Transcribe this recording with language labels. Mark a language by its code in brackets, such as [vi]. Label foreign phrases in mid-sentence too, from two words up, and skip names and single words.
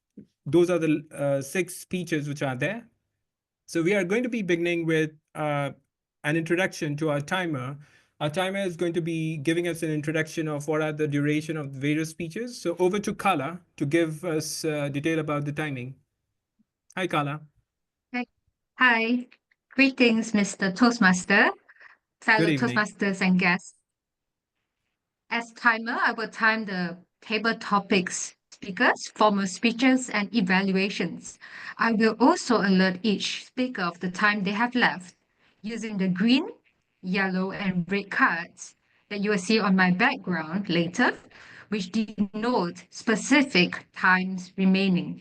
[en] Those are the 6 speeches which are there. So we are going to be beginning with an introduction to our timer. Our timer is going to be giving us an introduction of what are the duration of the various speeches. So over to Kala to give us detail about the timing. Hi, Kala. Hi. Greetings, Mr. Toastmaster, fellow Toastmasters and guests. As timer, I will time the table topics, speakers, formal speeches, and evaluations. I will also alert each speaker of the time they have left using the green, yellow, and red cards that you will see on my background later, which denote specific times remaining.